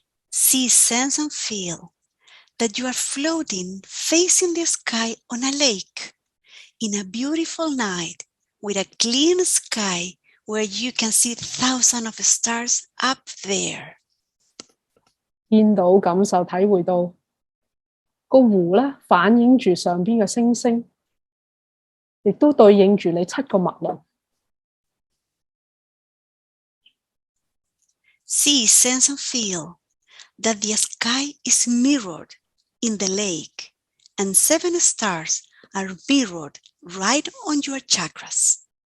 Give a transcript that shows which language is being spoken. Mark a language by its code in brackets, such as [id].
[en] See, sense, and feel that you are floating, facing the sky on a lake, in a beautiful night with a clean sky where you can see thousands of stars up there. [yue] 見到、感受、體會到個湖咧，反映住上邊嘅星星，亦都對應住你7個脈輪。 [en] See, sense, and feel that the sky is mirrored in the lake, and 7 stars are mirrored right on your chakras.